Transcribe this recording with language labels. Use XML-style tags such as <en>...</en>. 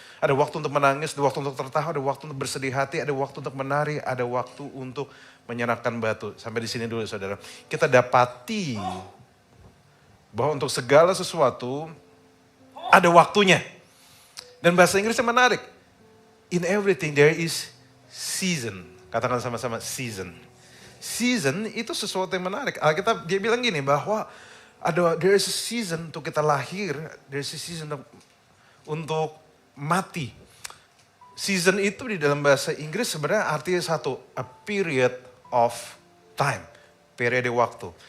<id>Ada waktu untuk menangis, ada waktu untuk tertawa, ada waktu untuk bersedih hati, ada waktu untuk menari, ada waktu untuk menyenangkan batu. Sampai di sini dulu saudara. Kita dapati bahwa untuk segala sesuatu ada waktunya. Dan bahasa Inggrisnya menarik.</id> <en>In everything there is season.</en> <id>Katakan sama-sama season. Season itu sesuatu yang menarik. Alkitab dia bilang gini bahwa</id> <en>there is a season</en> <id>untuk kita lahir, there is a season untuk mati. Season itu di dalam bahasa Inggris sebenarnya artinya satu,</id> <en>a period of time,</en> <id>periode waktu.</id>